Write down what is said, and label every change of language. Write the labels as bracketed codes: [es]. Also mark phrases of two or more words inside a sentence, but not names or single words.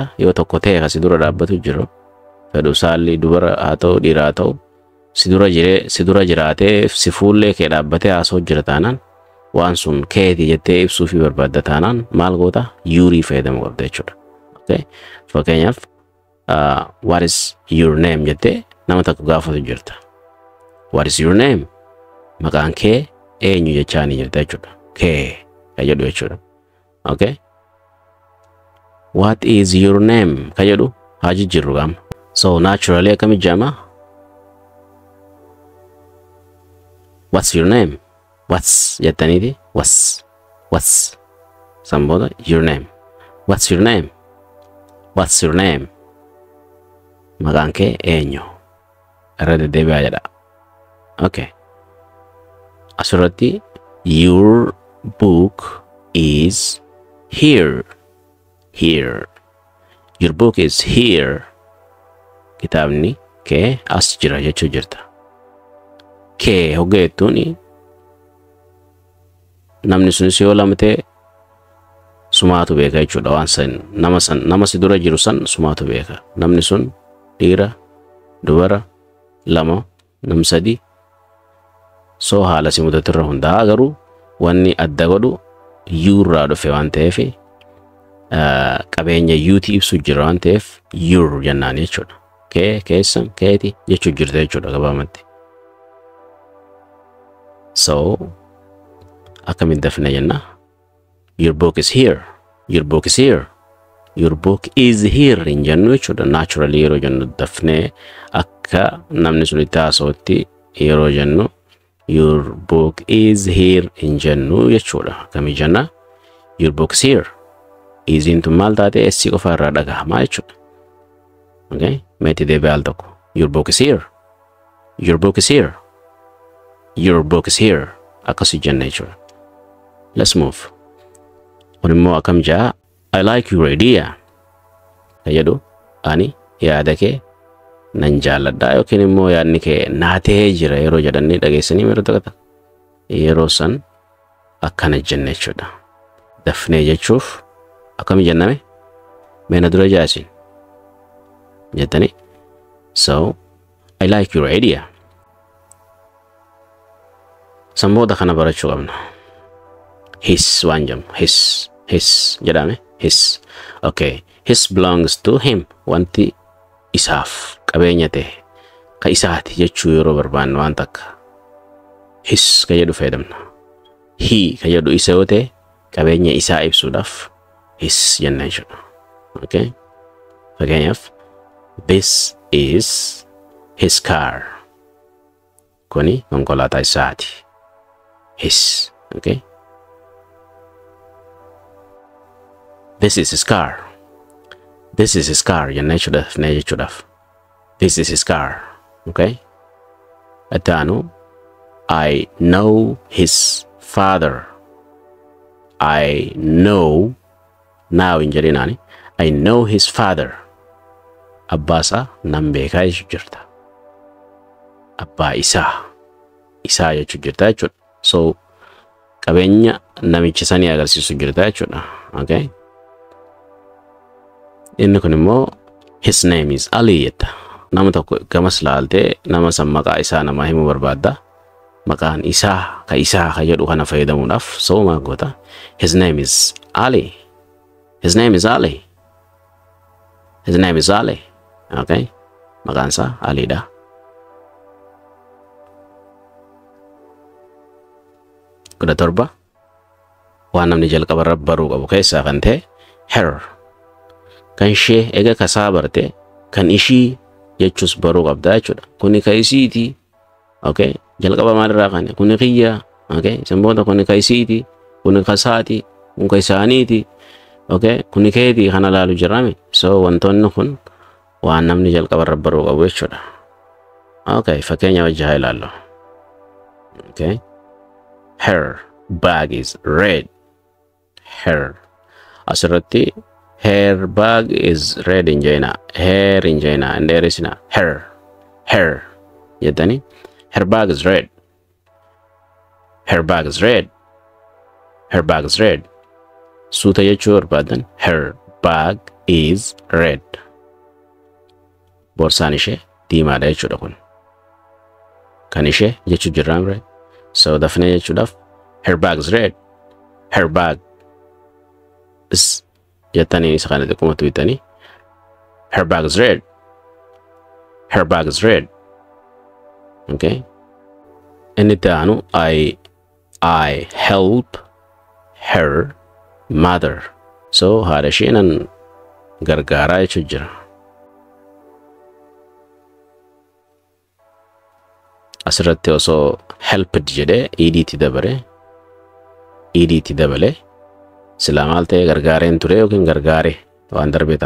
[om] Yoo tokko ta'e kasi dura dhaabbatu jiru. Fedhu saalli dubara haa ta'u dhiiraa haa ta'u si dura jiraatee si fuullee kee dhaabbatee haasoo jira taanaan waan sun keetii jettee ibsuu fi barbaadda taanaan maal goota yurii fayyadamu qabda jechuudha. Okay, fakkeenyaaf [en] what is your name [om] jettee nama tokko gaafatu jirta. [en] What is your name? [om] Maqaan kee eenyu jechaanii jirta jechuudha. Kee ka jedhu jechuudha. Okay, [en] what is your name [om] ka jedhu haa jijjiirru gama. [en] So naturally [om] akkami jama [en] what's your name? What's jettaniiti what's samboda your name. What's your name? What's your name? [om] Maqaan kee eenyu? Irra deddeebi'aa jedha. [en] Okay. Asirratti your book is here. Here. Your book is here. [om] Kitaabni kee as jira jechuu jirta. Kee hoggeettuuni namni sunis yoo lamte sumaatu beeka jechuudha. Waan san nama si dura jiru san sumaatu beeka. Namni sun dhiira dubara lama nam sadi so haala si mudatu irra hundaa garuu wanni adda godhu yurraa dhufe waan ta'eef qabeenya yuutii ibsu jira waan ta'eef yur jennaan jechuudha. Kee keessan keeti jechuu jirta jechuudha gabaabumatti. [en] So [om] akkamiin dafna jenna [en] your book is here. Your book is here. Your book is here [om] in jennu jechuudha. Naturally yeroo jennu dafnee akka namni sun itti haasa'utti yeroo jennu [en] your book is here [om] in jennu jechuudha. Akkamii jenna [en] your book is here. [om] Iziin tun maal taate essi qofa irraa dhagahamaa jechuudha. [en] Okay, [om] meeti deebi'ee al tokko [en] your book is here. Your book is here. Your book is here. [om] Akkasii jenna jechuudha. [en] Let's move. [om] Kun immoo akkam jaa [en] I like your idea. [om] Ka jedhu ani yaada kee nan jaalladha yookiin immoo yaadni kee naatee jira yeroo jedhanii dhageessanii yeroo tokko yeroo san akkana jenna jechuudha. Dafnee jechuuf akkami jenname meena dura jaasin jettanii so [en] I like your idea. [om] Sambooda kana barachuu qabna. His waan jedhamu his jedhame his. [en] Okay, his belongs to him. [om] Wanti isaaf qabeenya ta'e ka isaati jechuu yeroo barbaannu waan takka his ka jedhu fayyadamna. He ka jedhu isa yoo ta'e qabeenya isaa ibsuudhaaf his jenna jechuudha. [en] Okay, fakkeenyaaf this is his car. [om] Kuni konkolaataa isaati. [en] His. Okay, this is his car. This is his car. [om] Jenna jechuudha. [en] This is his car. [om] Okay, atanu [en] I know his father. I know now [om] in jedhinani [en] I know his father. [om] Abbasa nan beekaa jechuu jirta. Abbaa isaa jechuu jirta jechuudha. So qabeenya namichi sanii agarsiisu jirta jechuudha. Okay? Inni kun immoo [en] his name is Ali [om] jetta. Nama tokko gamas laalte nama san maqaa isaa nama himuu barbaadda. Maqaan isaa ka jedhu kana fayyadamuudhaaf so maal goota? [en] His name is Ali. His name is Ali. His name is Ali. Okay? [om] Maqaan isaa Aliidha. Kudha torba waan namni jalqaba baruu qabu keessaa kan ta'e her. Kan ishee ega kasaa barte kan ishii jechuus baruu qabda jechuudha. Kuni ka isiiti. Okay? Jalqaba maalirraa kan kuni kiyya. [en] Okay? [om] Sanboota kuni ka isiiti. Kuni kasaati. Kuni ka isaaniiti. Okay? Kuni keeti kana laalu jirame. So wantoonni kun waan namni jalqaba baruu qabu jechuudha. Okay, fakkeenya wajji haa ilaallu. [en] Okay? Her bag is red. Her. Asirratti her bag is red in China. Her in China. And there is na her. Her. [om] Jettani. [en] Her bag is red. Her bag is red. Her bag is red. [om] Suuta jechuu barbaadan [en] her bag is red. [om] Boorsaan ishee diimaadha jechuudha kun. Kan ishee jechuu jirraan red. [en] So [om] dafnee jechuudhaaf [en] her bag is red. Her bag is [om] jettanii isa kana xiqquma tuutanii [en] her bag is red. Her bag is red. Okay? [om] Inni taanu [en] I help her mother. [om] So haadha isheenan gargaaraa jechuu jira. Asirratti osoo helped jedhee EDT dabale silaa maal ta'e gargaareen ture yookiin gargaare waan darbe ta'a.